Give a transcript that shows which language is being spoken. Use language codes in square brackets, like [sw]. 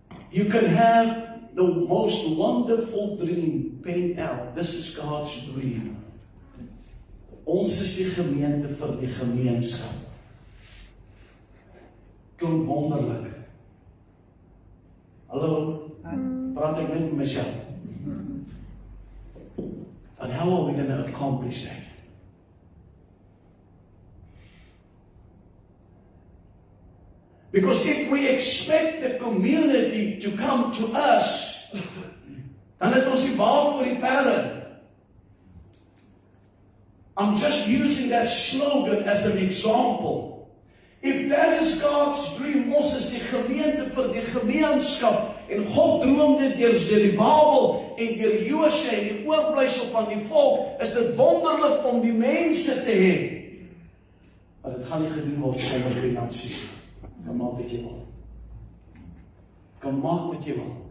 [en] You can have the most wonderful dream panned out. This is God's dream. [af] Ons is die gemeente vir die gemeenskap. Klink wonderlik. Hallo? Praat ek net met myself. [en] And how are we going to accomplish that? Because if we expect the community to come to us, [af] dan het ons die bal vir die perde. [en] I'm just using that slogan as an example. If that is God's dream, [af] ons is die gemeente vir die gemeenskap, en God droom dit deur die Babel en deur Josua en die oorblysel van die volk, is dit wonderlik om die mense te hê. Maar dit gaan nie gedoen word sonder finansies. Kan maak wat jy wil. Kan maak wat jy wil.